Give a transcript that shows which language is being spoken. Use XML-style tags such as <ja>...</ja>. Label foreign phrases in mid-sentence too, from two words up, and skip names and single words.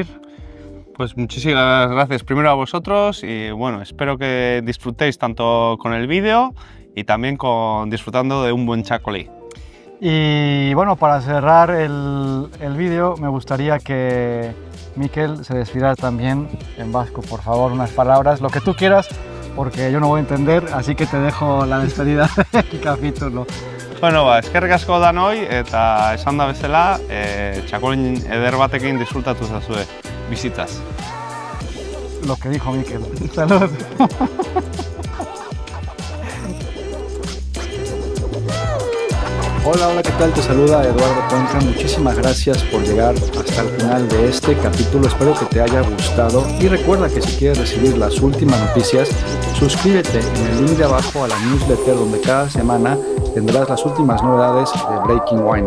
<es>Pues muchísimas gracias primero a vosotros y bueno, espero que disfrutéis tanto con el vídeo y también disfrutando de un buen chacolí. Y bueno, para cerrar el vídeo me gustaría que Mikel se despidiera también en vasco, por favor, unas palabras, lo que tú quieras, porque yo no voy a entender, así que te dejo la despedida del capítulo.</es> <eu>Bueno, eskerrik asko danoi eta esan da bezala, txakolin eder batekin disfrutatu zazue bizitzaz.</eu> <es>Lo que dijo Mikel. Salud. Hola, ¿qué tal? Te saluda Eduardo Cuenca. Muchísimas gracias por llegar hasta el final de este capítulo. Espero que te haya gustado y recuerda que si quieres recibir las últimas noticias, suscríbete en el link de abajo a la newsletter donde cada semana tendrás las últimas novedades de Breaking Wine.</es>